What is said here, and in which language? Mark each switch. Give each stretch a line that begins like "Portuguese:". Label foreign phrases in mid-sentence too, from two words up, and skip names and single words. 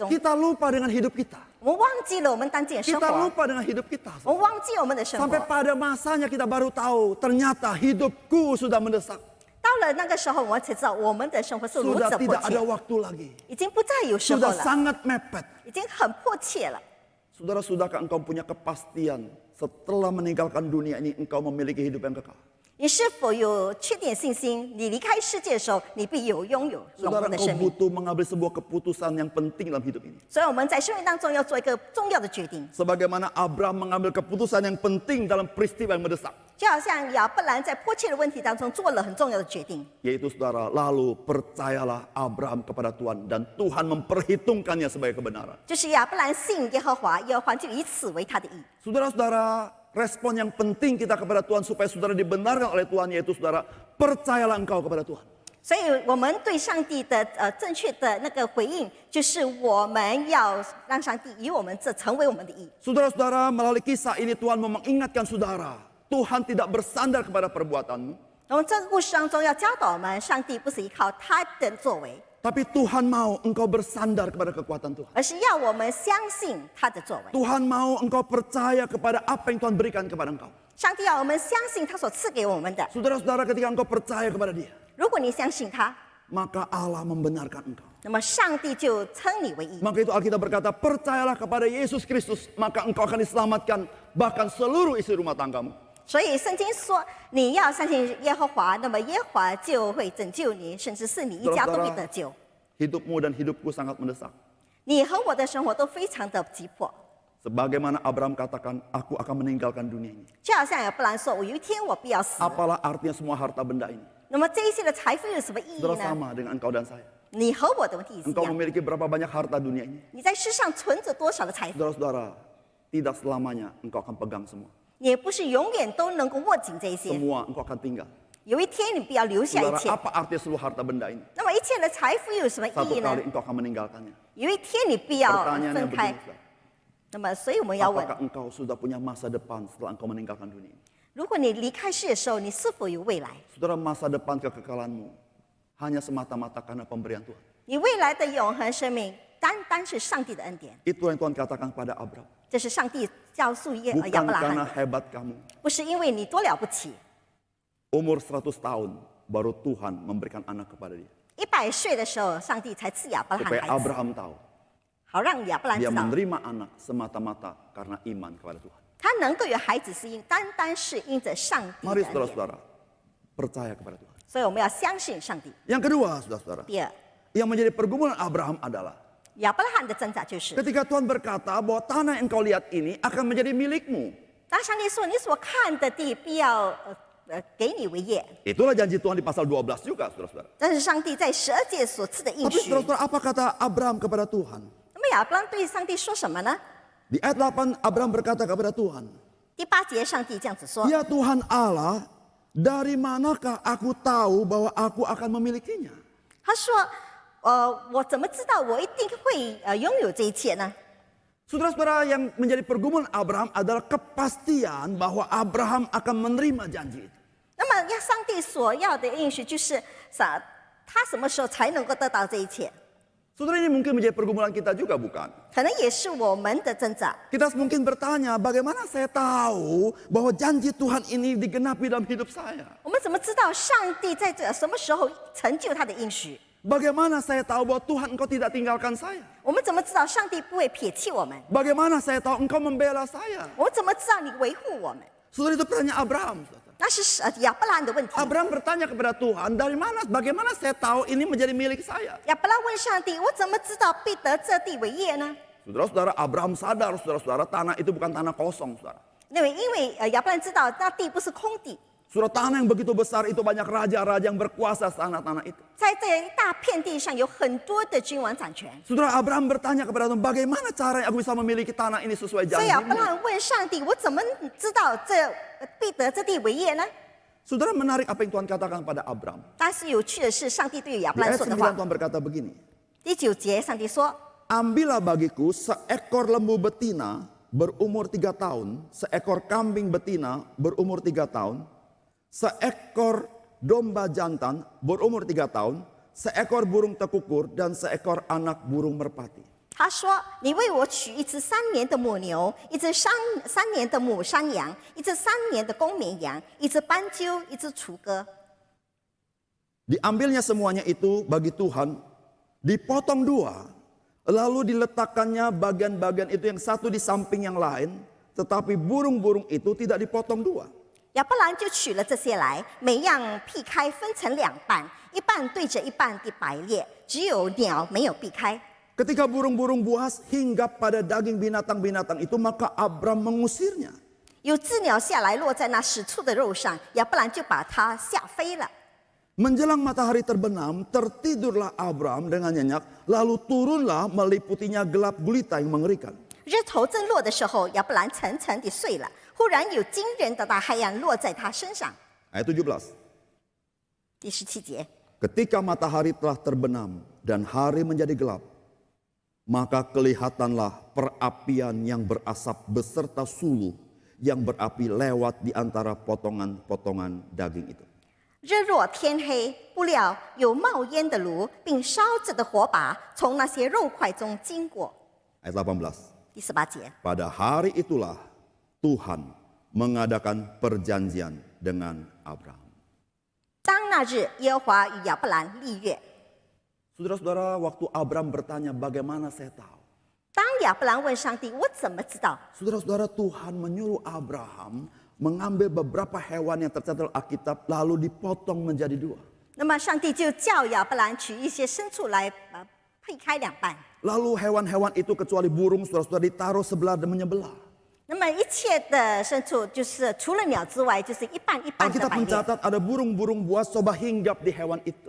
Indonesian: kita lupa dengan hidup kita.
Chinese: 我们忘记了我们当今的生
Indonesian: Kita
Chinese: 活，
Indonesian: lupa dengan hidup kita.
Chinese: 我们忘记我们的生
Indonesian: Sampai
Chinese: 活。
Indonesian: pada masanya kita baru tahu, ternyata hidupku sudah mendesak.
Chinese: 到了那个时候，我们才知道我们的生活是如
Indonesian: Sudah
Chinese: 此迫
Indonesian: tidak ada
Chinese: 切，
Indonesian: waktu lagi.
Chinese: 已经不再有时候
Indonesian: Sudah
Chinese: 了，
Indonesian: sangat mepet.
Chinese: 已经很迫切了。
Indonesian: Saudara, sudahkah engkau punya kepastian setelah meninggalkan dunia ini engkau memiliki hidup yang kekal?
Chinese: 你是否有确定信心？你离开世界的时候，你必有拥有永
Indonesian: Saudara,
Chinese: 恒的
Indonesian: engkau
Chinese: 生命。
Indonesian: butuh mengambil sebuah keputusan yang penting dalam hidup ini.
Chinese: 所以我们在生命当中要做一个重要的决定，
Indonesian: Sebagaimana Abraham mengambil keputusan yang penting dalam peristiwa yang mendesak.
Chinese: 就好像亚伯兰在迫切的问题当中做了很重要的决定，
Indonesian: Yaitu saudara, lalu percayalah Abraham kepada Tuhan dan Tuhan memperhitungkannya sebagai kebenaran.
Chinese: 就是亚伯兰信耶和华，耶和华就以此为他的义。
Indonesian: Saudara-saudara, respon yang penting kita kepada Tuhan supaya saudara dibenarkan oleh Tuhan, yaitu saudara, percayalah engkau kepada Tuhan.
Chinese: 所以我们对上帝的正确的那个回应，就是我们要让上帝以我们这成为我们的义。
Indonesian: Saudara-saudara, melalui kisah ini Tuhan mau mengingatkan saudara, Tuhan tidak bersandar kepada perbuatanmu,
Chinese: 我们这个故事当中要教导我们，上帝不是依靠他的作为，
Indonesian: tapi Tuhan mau engkau bersandar kepada kekuatan Tuhan.
Chinese: 而是要我们相信他的作为。
Indonesian: Tuhan mau engkau percaya kepada apa yang Tuhan berikan kepada engkau.
Chinese: 上帝要我们相信他所赐给我们的。
Indonesian: Saudara-saudara, ketika engkau percaya kepada Dia,
Chinese: 如果你相信他，
Indonesian: maka Allah membenarkan engkau.
Chinese: 那么上帝就称你为义。
Indonesian: Maka itu Alkitab berkata, percayalah kepada Yesus Kristus, maka engkau akan diselamatkan, bahkan seluruh isi rumah tanggamu.
Chinese: 所以圣经说，你要相信耶和华，那么耶和华就会拯救你，甚至是你一家都会得救。
Indonesian: Hidupmu dan hidupku sangat mendesak.
Chinese: 你和我的生活都非常的急迫，
Indonesian: Sebagaimana Abraham katakan, aku akan meninggalkan dunia ini.
Chinese: 就好像亚伯兰说：“我有一天我必要死。”
Indonesian: Apalah artinya semua harta benda ini?
Chinese: 那么这一切的财富有什么意义
Indonesian: Saudara
Chinese: 呢？
Indonesian: sama dengan engkau dan saya.
Chinese: 你和我的问题是一
Indonesian: Engkau
Chinese: 样，
Indonesian: memiliki berapa banyak harta dunia ini?
Chinese: 你在世上存着多少的财富，
Indonesian: Saudara-saudara, tidak selamanya engkau akan pegang semua.
Chinese: 也不是永远都能够握紧这一些。
Indonesian: Semua engkau akan tinggal.
Chinese: 有一天你必要留下一
Indonesian: Saudara,
Chinese: 切。
Indonesian: apa artinya seluruh harta benda ini?
Chinese: 那么一切的财富有什么意
Indonesian: Satu
Chinese: 义呢
Indonesian: kali？engkau akan meninggalkannya.
Chinese: 有一天你必要
Indonesian: Pertanyaannya
Chinese: 分开
Indonesian: begini,。saudara.
Chinese: 那么，所以我们要问：
Indonesian: Apakah engkau sudah punya masa depan setelah engkau meninggalkan dunia ini?
Chinese: 如果你离开世的时候，你是否有未来？
Indonesian: Saudara, masa depan kekekalanmu hanya semata-mata karena pemberian Tuhan.
Chinese: 你未来的永恒生命，单单是上帝的恩典。
Indonesian: Itu yang Tuhan katakan pada Abraham.
Chinese: 这是上帝告诉亚
Indonesian: Bukan
Chinese: 伯拉
Indonesian: karena
Chinese: 罕的，
Indonesian: hebat kamu.
Chinese: 不是因为你多了不起。
Indonesian: Umur 100 tahun baru Tuhan memberikan anak kepada dia.
Chinese: 100 岁的时候，上帝才赐亚伯拉罕
Indonesian: Supaya
Chinese: 孩子，
Indonesian: Abraham tahu
Chinese: 好让亚伯兰
Indonesian: dia
Chinese: 知道，
Indonesian: menerima anak semata-mata karena iman kepada Tuhan.
Chinese: 他能够有孩子是单单是因着上帝的
Indonesian: Mari
Chinese: 恩典。
Indonesian: saudara-saudara percaya kepada Tuhan.
Chinese: 所以我们要相信上帝。
Indonesian: Yang kedua, saudara-saudara,
Chinese: 第二，
Indonesian: yang menjadi pergumulan Abraham adalah
Chinese: 亚伯拉罕的挣扎就是，
Indonesian: ketika Tuhan berkata bahwa tanah yang kau lihat ini akan menjadi milikmu.
Chinese: 当上帝说你所看的地必要给你为业，
Indonesian: Itulah janji Tuhan di pasal 12 juga, saudara-saudara.
Chinese: 这是上帝在12诫所赐的应
Indonesian: Tapi
Chinese: 许。
Indonesian: saudara-saudara, apa kata Abraham kepada Tuhan?
Chinese: 那么亚伯拉罕对上帝说什么呢？
Indonesian: Di ayat 8 Abraham berkata kepada Tuhan,
Chinese: 第8节，上帝这样子说：
Indonesian: "Ya Tuhan Allah, dari manakah aku tahu bahwa aku akan memilikinya?"
Chinese: 他说，我怎么知道我一定会拥有这一切呢？
Indonesian: Saudara-saudara, yang menjadi pergumulan Abraham adalah kepastian bahwa Abraham akan menerima janji itu.
Chinese: 那么，要上帝所要的应许就是啥？他什么时候才能够得到这一切？
Indonesian: Saudara, ini mungkin menjadi pergumulan kita juga, bukan?
Chinese: 可能也是我们的挣扎。
Indonesian: Kita mungkin bertanya, bagaimana saya tahu bahwa janji Tuhan ini digenapi dalam hidup saya?
Chinese: 我们怎么知道上帝在这什么时候成就他的应许？
Indonesian: Bagaimana saya tahu bahwa Tuhan engkau tidak tinggalkan saya?
Chinese: 我们怎么知道上帝不会撇弃我们？
Indonesian: Bagaimana saya tahu engkau membela saya?
Chinese: 我们怎么知道你维护我们？
Indonesian: Saudara, itu pertanyaan Abraham. Saudara.
Chinese: 那是亚伯拉罕的问题。
Indonesian: Abraham bertanya kepada Tuhan, bagaimana saya tahu ini menjadi milik saya?
Chinese: 亚伯拉问上帝：“我怎么知道必得这地为业呢
Indonesian: Saudara-saudara, Abraham sadar, saudara-saudara, tanah itu bukan tanah kosong, saudara.？”
Chinese: 因为亚伯拉罕知道那地不是空地，
Indonesian: Saudara, tanah yang begitu besar itu banyak raja-raja yang berkuasa tanah-tanah itu.
Chinese: 在这一大片地上有很多的君王掌权。
Indonesian: Saudara, Abraham bertanya kepada Tuhan, bagaimana caranya aku bisa memiliki tanah ini sesuai
Chinese: 所以亚伯拉
Indonesian: janjimu?
Chinese: 罕问上帝：“我怎么知道必得这地为业呢
Indonesian: Saudara, menarik apa yang Tuhan katakan pada Abraham.？”
Chinese: 但是有趣的是，上帝对亚
Indonesian: Di
Chinese: 伯拉罕
Indonesian: ayat
Chinese: 说的
Indonesian: 9
Chinese: 话，
Indonesian: Tuhan berkata begini,
Chinese: 第9节，上帝说
Indonesian: "Ambillah bagiku seekor lembu betina berumur 3 tahun, seekor kambing betina berumur 3 tahun, seekor domba jantan berumur 3 tahun, seekor burung tekukur, dan seekor anak burung merpati."
Chinese: 他说：“你为我取一只3年的母牛，一只三年的母山羊，一只3年的公绵羊，一只斑鸠，一只雏鸽。”
Indonesian: Diambilnya semuanya itu bagi Tuhan, dipotong 2, lalu diletakkannya bagian-bagian itu yang satu di samping yang lain, tetapi burung-burung itu tidak dipotong 2.
Chinese: 亚伯兰就取了这些来，每样劈开，分成2半，一半对着一半地摆列，只有鸟没有避开。
Indonesian: Ketika burung-burung buas hinggap pada daging binatang-binatang itu, maka Abram mengusirnya.
Chinese: 有鸷鸟下来落在那使畜的肉上，亚伯兰就把它吓飞了。
Indonesian: Menjelang matahari terbenam, tertidurlah Abram dengan nyenyak, lalu turunlah meliputinya gelap gulita yang mengerikan.
Chinese: 日头正落的时候，亚伯兰沉沉地睡了。 忽然有惊人的大黑暗落在他身上。
Indonesian: Ayat 17.
Chinese: 第17节，
Indonesian: Ketika matahari telah terbenam dan hari menjadi gelap, maka kelihatanlah perapian yang berasap beserta suluh yang berapi lewat di antara potongan-potongan daging itu.
Chinese: 日落天黑，不料有冒烟的炉，并烧着的火把从那些肉块中经过。
Indonesian: Ayat 18.
Chinese: 第18节，
Indonesian: Pada hari itulah Tuhan mengadakan perjanjian dengan Abraham.
Chinese: 当那日，耶和华与亚伯兰立约。
Indonesian: Saudara-saudara, waktu Abraham bertanya bagaimana saya tahu.
Chinese: 当亚伯兰问上帝：“我怎么知道
Indonesian: Saudara-saudara, Tuhan menyuruh Abraham mengambil beberapa hewan yang tercatat Alkitab lalu dipotong menjadi dua.？”
Chinese: 那么上帝就叫亚伯兰取一些牲畜来配开两半。
Indonesian: Lalu hewan-hewan itu kecuali burung, saudara-saudara, ditaruh sebelah dan menyebelah.
Chinese: 那么一切的牲畜就是除了鸟之外，就是一半一半的
Indonesian: Alkitab
Chinese: 摆列。
Indonesian: mencatat ada burung-burung buas coba hinggap di hewan itu.